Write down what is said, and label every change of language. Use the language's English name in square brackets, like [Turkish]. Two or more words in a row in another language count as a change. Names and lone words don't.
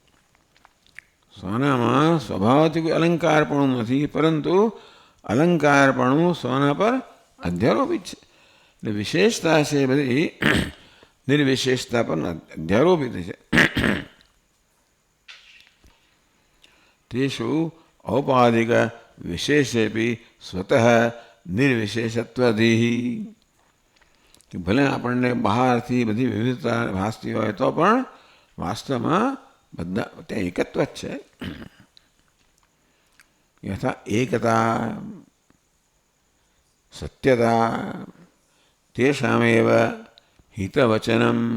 [Gujarati] સોનામાં સ્વભાવથી કોઈ અલંકાર પણ નથી, પરંતુ અલંકારપણું સોના પર અધ્યારોપિત છે. એટલે વિશેષતા છે બધી નિર્વિશેષતા પર અધ્યારોપિત છે. [Sanskrit] तेषु औपाधिक विशेषेपि स्वतः निर्विशेषत्वधीः [Gujarati] કે ભલે આપણને બહારથી બધી વિવિધતા ભાસતી હોય તો પણ વાસ્તવમાં બધા ત્યાં એકત્વ જ છે. [Sanskrit] યથા એકતા સત્યતા તેષામેવ હિતવચનમ.